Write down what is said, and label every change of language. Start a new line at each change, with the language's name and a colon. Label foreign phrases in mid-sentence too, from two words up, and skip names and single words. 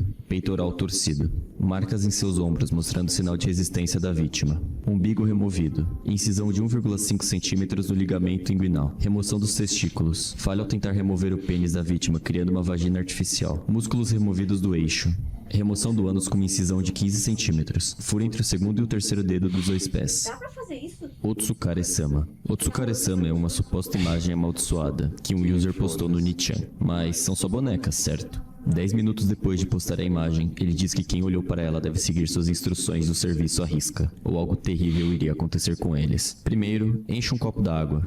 Portuguese: peitoral torcido, marcas em seus ombros mostrando sinal de resistência da vítima, umbigo removido, incisão de 1,5 centímetros no ligamento inguinal, remoção dos testículos, falha ao tentar remover o pênis da vítima criando uma vagina artificial, músculos removidos do eixo, remoção do ânus com uma incisão de 15 centímetros, furo entre o segundo e o terceiro dedo dos 2 pés. Dá pra fazer isso? Otsukare-sama. Otsukare-sama é uma suposta imagem amaldiçoada que um user postou no Nichan, mas são só bonecas, certo? 10 minutos depois de postar a imagem, ele diz que quem olhou para ela deve seguir suas instruções do serviço à risca, ou algo terrível iria acontecer com eles. Primeiro, enche um copo d'água.